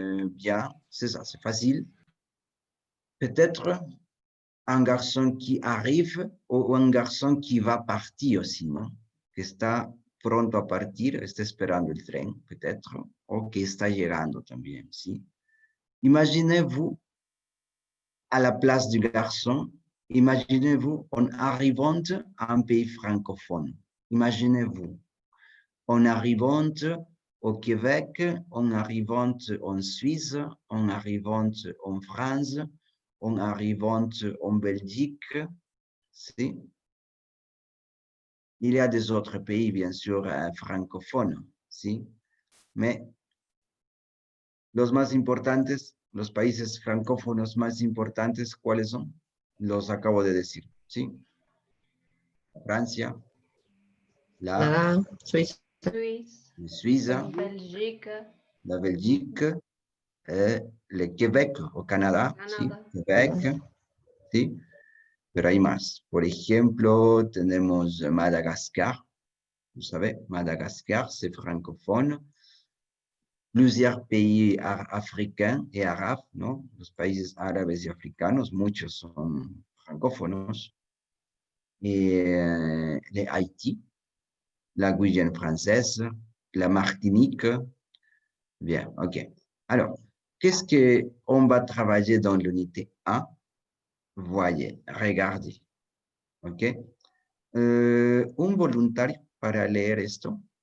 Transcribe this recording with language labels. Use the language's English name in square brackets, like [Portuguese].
[French] Bien, c'est ça, c'est facile. Peut-être un garçon qui arrive ou un garçon qui va partir aussi, [Spanish] ¿no? Que está pronto a partir, está esperando el tren, [French] peut-être, [Spanish] o que está llegando también, ¿sí? [French] Imaginez-vous à la place du garçon, imaginez-vous en arrivant à un pays francophone. Imaginez-vous en arrivant au Québec, en arrivant en Suisse, en arrivant en France, en arrivant en Belgique. [Spanish] ¿Sí? [French] Il y a des autres pays, bien sûr, francophones, [Spanish] ¿sí? Mais los más importantes, los países francófonos más importantes, ¿cuáles son? Los acabo de decir, ¿sí? Francia, la Canadá, Suiza. Suiza, [French] Belgique, la Belgique, le Québec au Canada, [Spanish] ¿sí? Canadá. Québec, ¿sí? Pero hay más. Por ejemplo, tenemos Madagascar. [French] Vous savez, Madagascar, c'est francophone. Plusieurs pays africains et arabes, [Spanish] ¿no? Los países árabes y africanos, muchos son francófonos. [French] Et Haïti, la Guyane française, la Martinique. Bien, ok. Alors, qu'est-ce qu'on va travailler dans l'unité 1? Voyez, regardez. Ok. [Spanish] Un voluntario para leer esto.